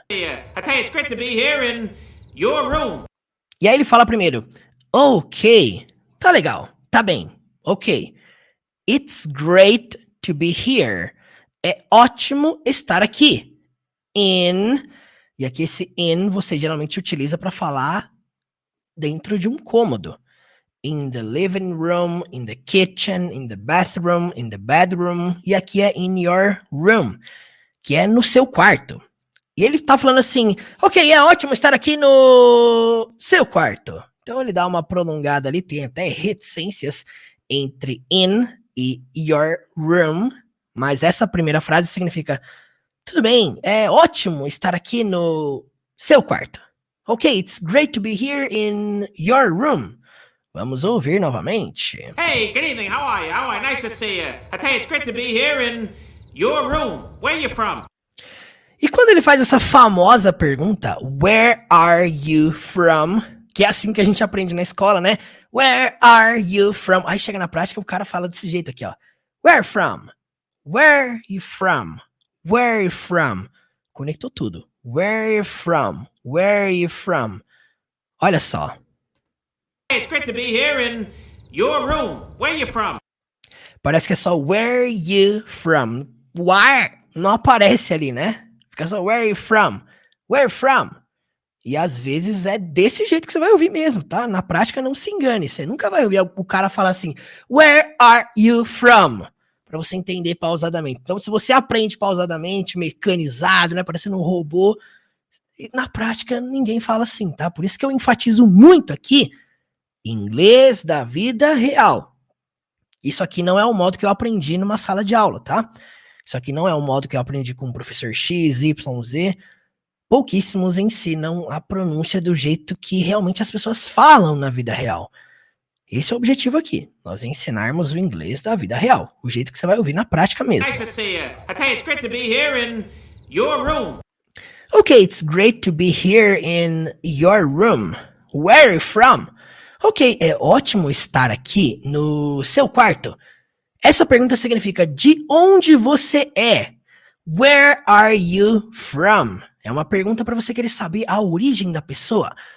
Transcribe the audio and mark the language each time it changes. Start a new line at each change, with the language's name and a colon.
English: I tell you, it's great to be here in your room.
Portuguese: E aí ele fala primeiro, ok, tá legal, tá bem, ok.
English: It's great to be here.
Portuguese: É ótimo estar aqui. In, e aqui esse in você geralmente utiliza para falar dentro de um cômodo.
English: In the living room, in the kitchen, in the bathroom, in the bedroom.
Portuguese: E aqui é
English: in your room,
Portuguese: que é no seu quarto. E ele tá falando assim, ok, é ótimo estar aqui no seu quarto. Então ele dá uma prolongada ali, tem até reticências entre in e your room. Mas essa primeira frase significa, tudo bem, é ótimo estar aqui no seu quarto.
English: Ok, it's great to be here in your room.
Portuguese: Vamos ouvir novamente.
English: Hey, good evening. How are you? How are you? Nice to see you. I tell you, it's great to be here in your room. Where are you from?
Portuguese: E quando ele faz essa famosa pergunta,
English: where are you from?
Portuguese: Que é assim que a gente aprende na escola, né?
English: Where are you from?
Portuguese: Aí chega na prática, o cara fala desse jeito aqui, ó.
English: Where from? Where you from? Where you from?
Portuguese: Conectou tudo.
English: Where you from? Where you from?
Portuguese: Olha só.
English: It's great to be here in your room. Where are you from?
Portuguese: Parece que é só
English: where you from.
Portuguese: Where não aparece ali, né? Fica só
English: where you from. Where from?
Portuguese: E às vezes é desse jeito que você vai ouvir mesmo, tá? Na prática, não se engane. Você nunca vai ouvir o cara falar assim,
English: where are you from?
Portuguese: Pra você entender pausadamente. Então, se você aprende pausadamente, mecanizado, né? Parecendo um robô, na prática, ninguém fala assim, tá? Por isso que eu enfatizo muito aqui, inglês da vida real. Isso aqui não é o modo que eu aprendi numa sala de aula, tá? Isso aqui não é o modo que eu aprendi com o professor X, Y, Z. Pouquíssimos ensinam a pronúncia do jeito que realmente as pessoas falam na vida real. Esse é o objetivo aqui, nós ensinarmos o inglês da vida real, o jeito que você vai ouvir na prática mesmo.
English: Nice to see you. I tell you, it's great to be here in your room. Okay, it's great to be here in your room. Where are you from?
Portuguese: Ok, é ótimo estar aqui no seu quarto. Essa pergunta significa de onde você é?
English: Where are you from?
Portuguese: É uma pergunta para você querer saber a origem da pessoa.